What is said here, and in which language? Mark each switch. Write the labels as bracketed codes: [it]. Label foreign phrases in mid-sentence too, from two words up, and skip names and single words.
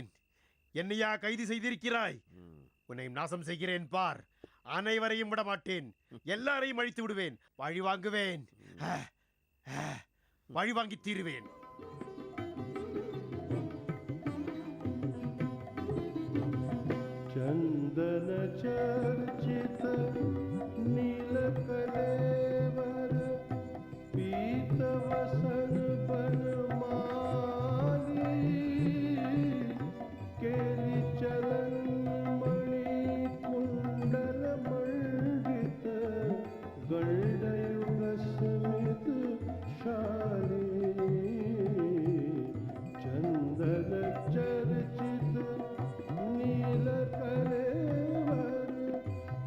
[ta] என்னையா கைது செய்திருக்கிறாய்? உன்னை நாசம் செய்கிறேன் பார். அனைவரையும் விட மாட்டேன். எல்லாரையும் அழித்து விடுவேன். பழி வாங்குவேன். பழி வாங்கி தீருவேன். [sa] चंदन चर्चित नील कलेवर पीत वसन बनमाली केली चलन मणि कुंडल मंडित गंडयुग स्मित शाली चंदन चर्चित नील कलेवर